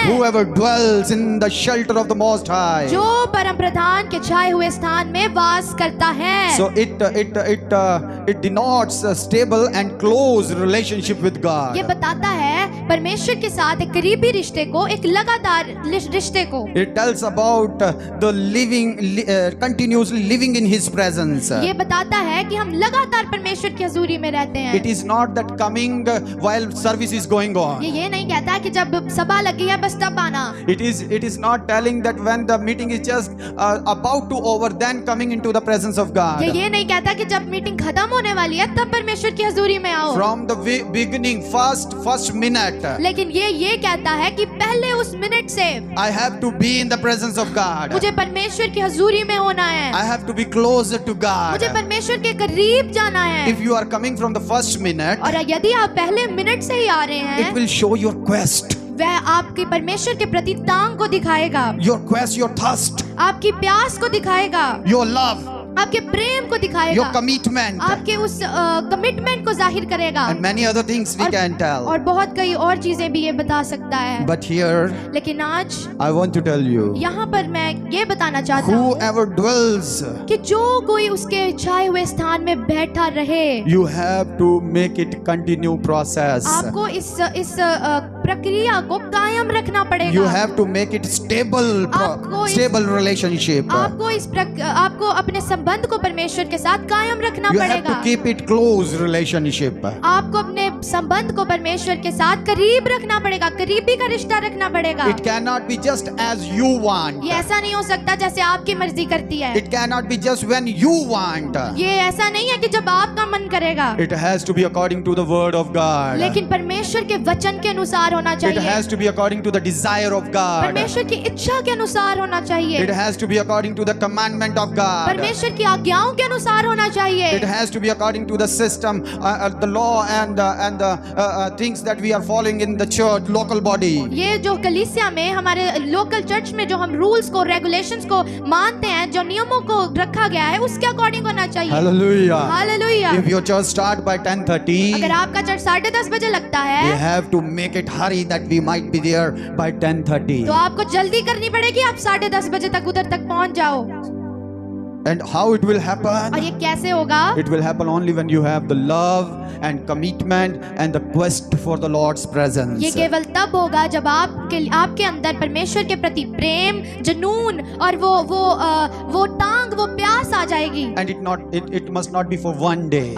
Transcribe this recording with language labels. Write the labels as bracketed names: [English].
[English] Whoever dwells in the shelter of the Most High. [Hindi] जो परम प्रधान के छाए हुए स्थान में वास करता है। [English] So it denotes a stable and close relationship with [Hindi] ये [English] God. [Hindi] बताता है परमेश्वर के साथ एक करीबी रिश्ते को, एक लगातार रिश्ते को। [English] It tells about the continuously living in His presence. [Hindi] ये बताता है कि हम लगातार परमेश्वर की हजूरी में रहते हैं। [English] It is not that coming while service is going on. [Hindi] ये नहीं कहता कि जब सभा लगी है बस तब आना। [English] It is not telling that when the meeting is just about to over, then coming into the presence of God. [Hindi] ये नहीं कहता कि जब मीटिंग खत्म होने वाली है तब परमेश्वर की हजूरी में आओ। [English] From the beginning, first minute, [Hindi] लेकिन ये कहता है कि पहले उस मिनट से [English] I have to be in the presence of God. [Hindi] मुझे परमेश्वर की हजूरी में होना है, [English] I have to be closer to God. [Hindi] मुझे परमेश्वर के करीब जाना है। [English] If you are coming from the first minute, [Hindi] और यदि आप पहले मिनट से ही आ रहे [English] it [Hindi] हैं, [English] will show your quest, [Hindi] वह आपकी परमेश्वर के प्रति तांग को दिखाएगा, [English] your quest, your thirst, [Hindi] आपकी प्यास को दिखाएगा, [English] your love, [Hindi] आपके प्रेम को दिखाएगा, [English] your commitment, [Hindi] आपके उस कमिटमेंट को जाहिर करेगा, [English] and many other things we can tell. [Hindi] और बहुत कई और चीजें भी ये बता सकता है। [English] But here, [Hindi] लेकिन आज [English] I want to tell you, [Hindi] यहाँ पर मैं ये बताना चाहता हूँ [English] whoever dwells, [Hindi] कि जो कोई उसके छाए हुए स्थान में बैठा रहे, [English] you have to make it continue process. [Hindi] आपको इस प्रक्रिया को कायम रखना पड़ेगा। [English] You have to make it stable relationship. [Hindi] आपको अपने संबंध को परमेश्वर के साथ कायम रखना [English] You have [Hindi] पड़ेगा। [English] to keep it close relationship. [Hindi] आपको अपने संबंध को परमेश्वर के साथ करीब रखना पड़ेगा, करीबी का रिश्ता रखना पड़ेगा। [English] It cannot be just as you want. [Hindi] ये ऐसा नहीं हो सकता जैसे आपकी मर्जी करती है। [English] It cannot be just when you want. [Hindi] ये ऐसा नहीं है कि जब आपका मन करेगा। [English] It has to be according to the word of God. [Hindi] लेकिन परमेश्वर के वचन के अनुसार होना [English] It [Hindi] चाहिए। [English] has to be according to the desire of God. [Hindi] परमेश्वर की इच्छा के अनुसार होना चाहिए। [English] It has to be according to the commandment of God. [Hindi] परमेश्वर की आज्ञाओं के अनुसार होना चाहिए। [English] It has to be according to the system, the law and the things that we are following in the church, local body. [Hindi] ये जो कलीसिया में हमारे लोकल चर्च में जो हम रूल्स को, रेगुलेशंस को मानते हैं, जो नियमों को रखा गया है, उसके [English] according [Hindi] होना चाहिए। [English] Hallelujah. [Hindi] Hallelujah. [English] If your church start by 10:30, [Hindi] अगर आपका चर्च 10:30 बजे लगता [English] we [Hindi] है [English] have to make it hurry that we might be there by 10:30. [Hindi] तो आपको जल्दी करनी पड़ेगी, आप 10:30 बजे तक उधर तक पहुंच जाओ। [English] And how it will happen? [Hindi] और ये कैसे होगा? [English] It will happen only when you have the love and commitment and the quest for the Lord's presence. [Hindi] ये केवल तब होगा जब आप आपके अंदर परमेश्वर के प्रति प्रेम, जुनून और वो टांग, वो प्यास आ जाएगी। [English] And it must not be for one day.